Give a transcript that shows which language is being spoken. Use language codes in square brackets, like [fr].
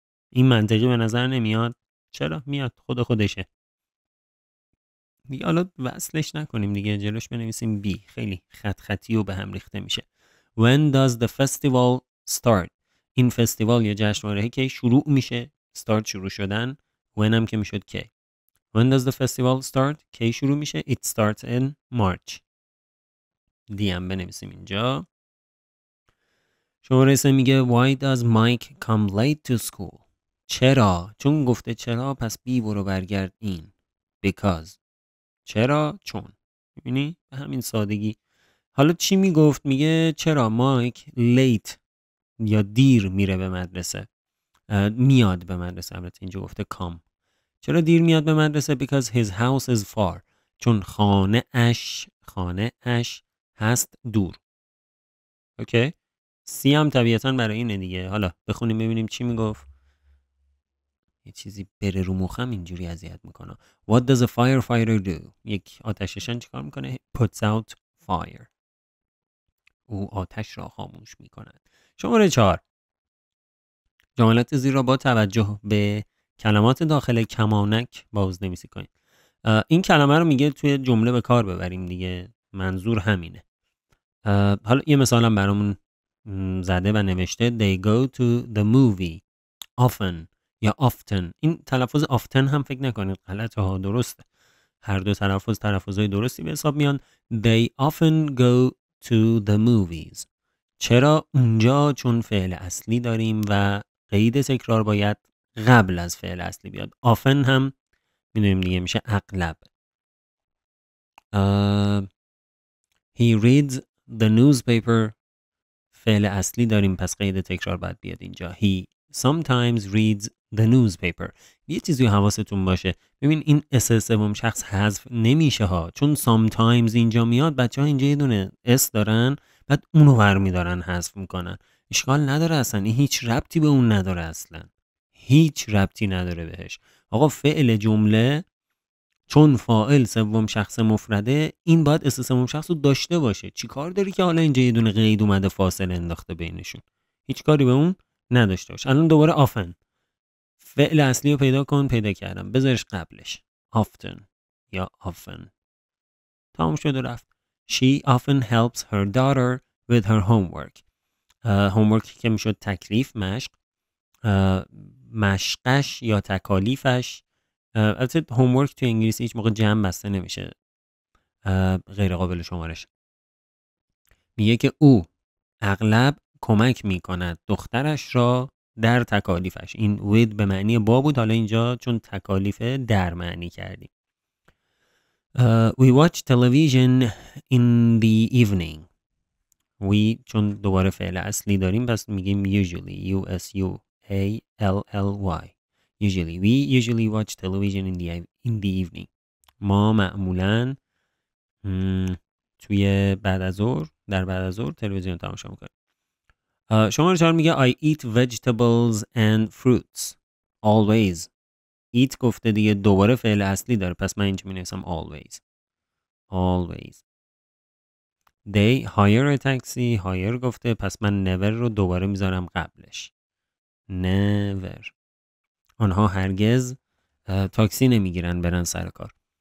[fa] این منطقی به نظر نمیاد؟ چرا؟ میاد، خودشه دیگه. حالا وصلش نکنیم دیگه، جلوش بنویسیم B. خیلی خطی و به هم ریخته میشه. [en] When does the festival start؟ [fa] این فستیوال یا جشنواره کی شروع میشه؟ start شروع شدن. when هم که میشد کی. [en] When does the festival start؟ [fa] کی شروع میشه؟ [en] It starts in March. [fa] دی هم بنویسیم اینجا. شماره 3 میگه [en] Why does Mike come late to school؟ [fa] چرا؟ چون گفته چرا پس بی برو برگرد این. Because. چرا؟ چون. میبینی؟ به همین سادگی. حالا چی میگفت؟ میگه چرا مایک late یا دیر میره به مدرسه؟ میاد به مدرسه. البته اینجا گفته come. چرا دیر میاد به مدرسه؟ [en] Because his house is far. [fa] چون خانه اش هست دور. اوکی؟ سی هم طبیعتاً برای اینه دیگه. حالا بخونیم ببینیم چی میگفت. یه چیزی بره رو مخم اینجوری اذیت میکنه. [en] What does a firefighter do؟ [fa] یک آتش‌نشان چیکار میکنه؟ [en] Puts out fire. [fa] او آتش را خاموش میکند. شماره 4. جملات زیر را با توجه به کلمات داخل کمانک بازنویسی کنید. این کلمه رو میگه توی جمله به کار ببریم دیگه. منظور همینه. حالا یه مثالم برامون زده و نوشته [en] They go to the movie often [fa] یا often. این تلفظ often هم فکر نکنید غلطه ها، درسته. هر دو تلفظهای درستی به حساب میان. [en] They often go to the movies. [fa] چرا اونجا؟ چون فعل اصلی داریم و قید تکرار باید قبل از فعل اصلی بیاد. often هم میدونیم دیگه میشه اغلب. [en] He reads the newspaper. [fa] فعل اصلی داریم پس قید تکرار باید بیاد اینجا. [en] He sometimes reads the newspaper. [fa] یه چیزی حواستون باشه. ببین این اس سوم شخص حذف نمیشه ها، چون sometimes اینجا میاد. بچه ها اینجا یه دونه اس دارن بعد اونو برمیدارن حذف میکنن. اشکال نداره اصلا. این هیچ ربطی به اون نداره اصلا. هیچ ربطی نداره بهش. آقا فعل جمله چون فاعل سوم شخص مفرده این باید اسم سوم شخص رو داشته باشه. چی کار داری که حالا اینجا یه دونه قید اومده فاصله انداخته بینشون؟ هیچ کاری به اون نداشته باشه. الان دوباره often فعل اصلی رو پیدا کن. پیدا کردم، بذارش قبلش often یا often. تمام شد و رفت. [en] She often helps her daughter with her homework. [fa] homework که میشد تکلیف، مشق، مشقش یا تکالیفش. البته homework تو انگلیسی هیچ موقع جمع بسته نمیشه، غیر قابل شمارش. میگه که او اغلب کمک میکند دخترش را در تکالیفش. این with به معنی با بود، حالا اینجا چون تکالیف در معنی کردیم. [en] We watch television in the evening. [fa] We چون دوباره فعل اصلی داریم پس میگیم usually. [en] U-S-U-A-L-L-Y. Usually. We usually watch television in the evening. [fa] ما معمولاً توی بعد از ظهر، در بعد از ظهر تلویزیون تماشا میکنیم. شماره 4 میگه [en] I eat vegetables and fruits always. [fa] eat گفته دیگه، دوباره فعل اصلی داره پس من اینجا می نویسم always. [en] They hire a taxi. [fa] hire گفته پس من never رو دوباره میذارم قبلش. [en] never. [fa] آنها هرگز تاکسی نمیگیرن برن سر کار.